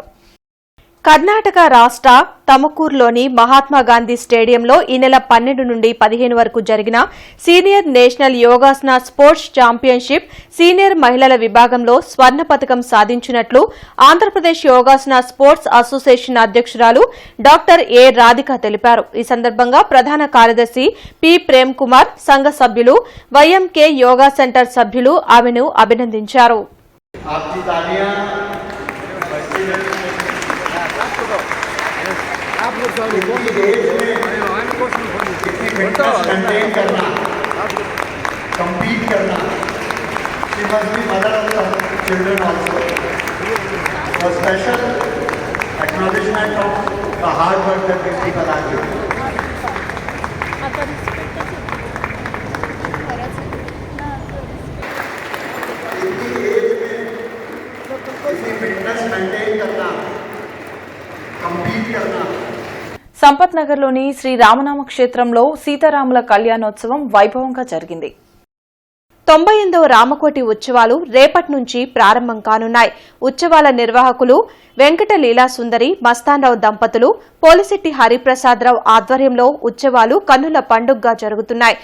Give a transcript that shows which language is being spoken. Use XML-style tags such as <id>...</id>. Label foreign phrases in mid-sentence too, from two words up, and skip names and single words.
<te>కర్ణాటక రాష్ట్ర తమకూరులోని మహాత్మాగాంధీ స్టేడియంలో ఈ నెల 12 నుండి 15 వరకు జరిగిన సీనియర్ నేషనల్ యోగాసన స్పోర్ట్స్ ఛాంపియన్షిప్ సీనియర్ మహిళల విభాగంలో స్వర్ణ పతకం సాధించినట్లు ఆంధ్రప్రదేశ్ యోగాసన స్పోర్ట్స్ అసోసియేషన్ అధ్యక్షురాలు డాక్టర్ ఏ రాధిక తెలిపారు. ఈ సందర్భంగా ప్రధాన కార్యదర్శి పి ప్రేమ్ కుమార్, సంఘ సభ్యులు, వైఎంకే యోగా సెంటర్ సభ్యులు ఆమెను అభినందించారు.</te> <hi>compete करना,</hi> <en>she must be mother of the children also. A special acknowledgement of the hard work that these people are doing.</en> <hi>इसी</hi> <en>fitness maintain</en> <hi>करना, compete करना.</hi> <te>సంపత్ నగర్లోని శ్రీ రామనామ క్షేత్రంలో సీతారాముల కళ్యాణోత్సవం వైభవంగా జరిగింది. 98వ రామకోటి ఉత్సవాలు రేపటి నుంచి ప్రారంభం కానున్నాయి. ఉత్సవాల నిర్వాహకులు వెంకట లీలా సుందరి, మస్తాన్రావు దంపతులు, పోలిశెట్టి హరిప్రసాదరావు ఆధ్వర్యంలో ఉత్సవాలు కన్నుల పండుగగా జరుగుతున్నాయి.</te>